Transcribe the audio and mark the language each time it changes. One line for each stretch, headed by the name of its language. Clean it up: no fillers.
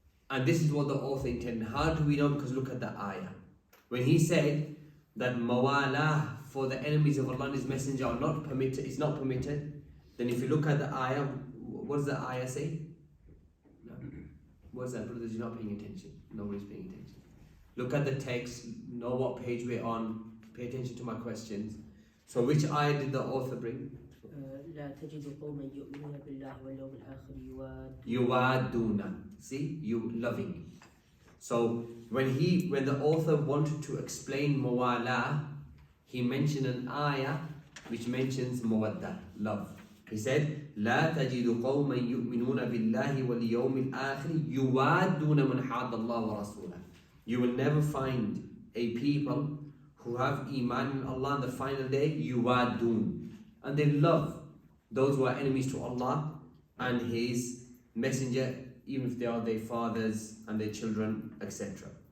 English: And this is what the author intended. How do we know? Because look at the ayah. When he said that mawala for the enemies of Allah and His messenger are not permitted, is not permitted, then if you look at the ayah, what does the ayah say? No. What is that, brothers? You're not paying attention. Nobody's paying attention. Look at the text, know what page we're on, pay attention to my questions. So which ayah did the author bring?
Arabic: لا تجد قوما يؤمنون بالله واليوم الآخر
English: يوادون. See, you loving. So when the author wanted to explain mawala, he mentioned an ayah which mentions mawadda, love. He said,
Arabic: لا تجد قوما يؤمنون بالله واليوم الآخر يوادون من حاد الله ورسوله.
English: You will never find a people who have iman in Allah on the final day, yuwadun, and they love those who are enemies to Allah and His messenger, even if they are their fathers and their children, etc.